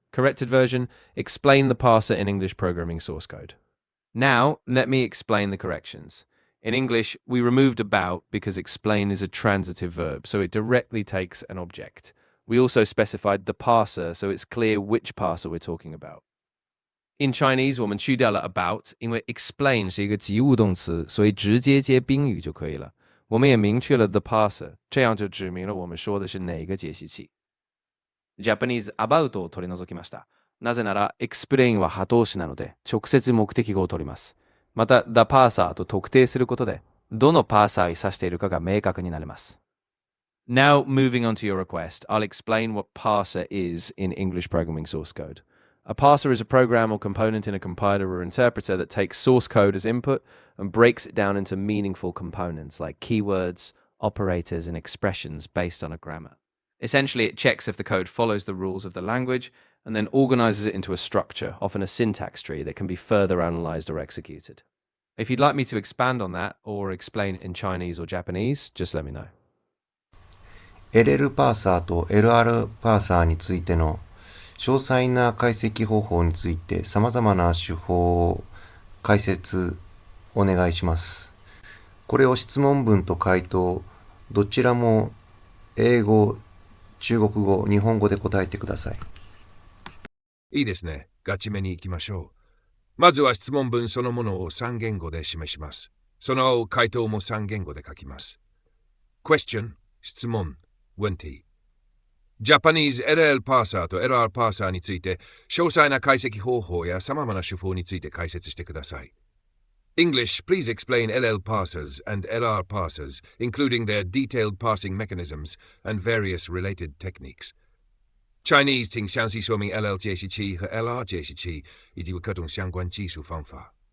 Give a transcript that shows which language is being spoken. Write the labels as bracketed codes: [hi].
[en] Corrected version, explain the parser in English programming source code. Now, let me explain the corrections. In English, we removed about because explain is a transitive verb, so it directly takes an object. We also specified the parser, so it's clear which parser we're talking about. In Chinese, [zh] 我们去掉了 about, 因为 explain 是一个及物动词，所以直接接宾语就可以了。我们也明确了 the parser, 这样就指明了我们说的是哪个解析器。 [ja] Japanese about を取り除きました。なぜなら explain は他動詞なので直接目的語を取ります。また the parser と特定することでどのパーサーを指しているかが明確になります。 [en] Now, moving on to your request, I'll explain what parser is in English programming source code. A parser is a program or component in a compiler or interpreter that takes source code as input and breaks it down into meaningful components like keywords, operators, and expressions based on a grammar. Essentially, it checks if the code follows the rules of the language and then organizes it into a structure, often a syntax tree that can be further analyzed or executed. If you'd like me to expand on that or explain it in Chinese or Japanese, just let me know. [ja] LL パーサーと LR パーサーについての詳細な解析方法について様々な手法を解説お願いします。これを質問文と回答、どちらも英語、中国語、日本語で答えてください。いいですね。ガチめに行きましょう。まずは質問文そのものを3言語で示します。その回答も3言語で書きます。Question 質問問題 Japanese LL パーサーと LR パーサーについて詳細な解析方法や様々な手法について解説してください。 [en] English, please explain LL parsers and LR parsers, including their detailed parsing mechanisms and various related techniques. [zh] Chinese 请详细说明 LL 解析器和 LR 解析器以及各种相关技术方法。